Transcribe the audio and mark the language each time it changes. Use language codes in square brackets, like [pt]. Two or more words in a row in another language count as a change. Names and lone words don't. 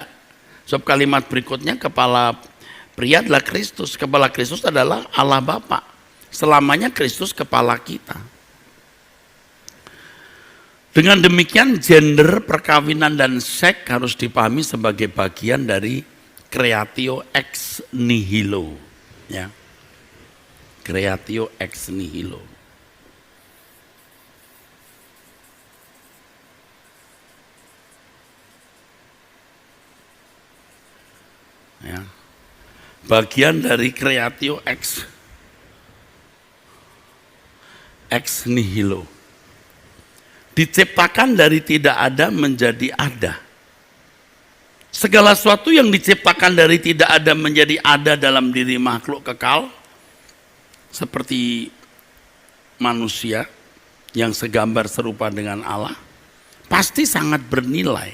[id] Sebab kalimat berikutnya kepala pria adalah Kristus, kepala Kristus adalah Allah Bapa. Selamanya Kristus kepala kita. Dengan demikian gender, perkawinan dan seks harus dipahami sebagai bagian dari [la] creatio ex nihilo, [id] ya. [la] Creatio ex nihilo. [id] Ya. Bagian dari [la] creatio ex nihilo. [id] Diciptakan dari tidak ada menjadi ada. Segala sesuatu yang diciptakan dari tidak ada menjadi ada dalam diri makhluk kekal, seperti manusia yang segambar serupa dengan Allah, pasti sangat bernilai.